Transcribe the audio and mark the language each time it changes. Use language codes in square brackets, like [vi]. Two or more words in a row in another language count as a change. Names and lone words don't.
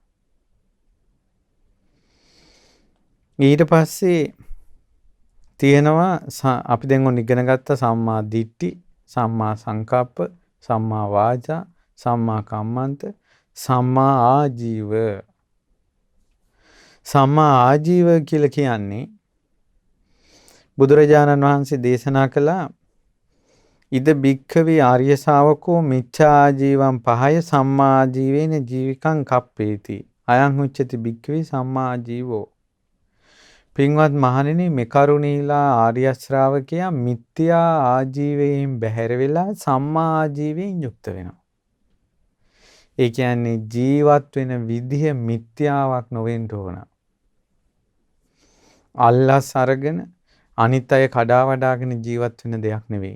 [si] ඊට පස්සේ තියෙනවා අපි දැන් ඔන්න ඉගෙන ගත්ත [pi] සම්මා දිට්ඨි, සම්මා සංකප්ප, සම්මා වාචා, සම්මා කම්මන්ත, සම්මා ආජීව. සම්මා ආජීව [si] කියලා කියන්නේ බුදුරජාණන් වහන්සේ දේශනා කළා [pi] ඉද භික්ඛවේ ආර්ය ශාවකෝ මිච්ඡා ආජීවං පහය සම්මා ආජීවේන ජීවිකං කප්පේති. අයං උච්චති භික්ඛවේ සම්මා ආජීවෝ. [si] පින්වත් මහණෙනි මේ කරුණීලා ආර්ය ශ්‍රාවකයා මිත්‍යා ආජීවයෙන් බැහැර වෙලා සම්මා ආජීවයෙන් යුක්ත වෙනවා. ඒ කියන්නේ ජීවත් වෙන විදිහ මිත්‍යාවක් නොවෙන්න ඕන. අල්ලස් අරගෙන අනිත් අය කඩා වඩාගෙන ජීවත් වෙන දෙයක් නෙවෙයි.